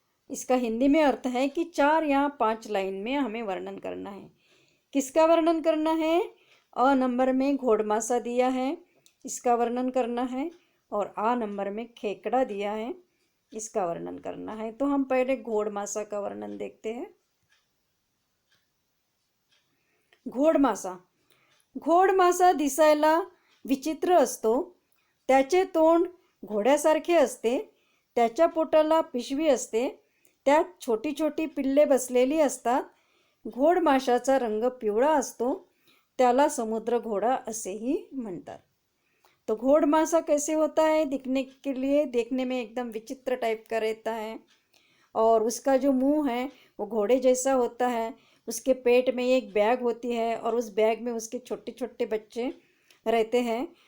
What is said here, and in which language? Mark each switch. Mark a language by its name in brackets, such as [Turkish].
[Hindi] इसका हिंदी में अर्थ है कि 4 या 5 लाइन में हमें वर्णन करना है. किसका वर्णन करना है? अ नंबर में घोड़मासा दिया है, इसका वर्णन करना है. और आ नंबर में खेकड़ा दिया है, इसका वर्णन करना है. तो हम पहले घोड़मासा का वर्णन देखते हैं. घोड़मासा. [Marathi] घोड़मासा दिसायला विचित्र असतो. त्याचे तोंड घोड्यासारखे असते. त्याच्या पोटाला पिशवी असते. त्यात छोटी छोटी पिल्ले बसलेली असतात. घोड़माशाचा रंग पिवळा असतो. त्याला समुद्र घोड़ा असेही म्हणतात. [Hindi] तो घोड़मासा कैसे होता है, दिखने के लिए देखने में एकदम विचित्र टाइप का रहता है, और उसका जो मुंह है वो घोड़े जैसा होता है. उसके पेट में एक बैग होती है और उस बैग में उसके छोटे छोटे बच्चे रहते हैं.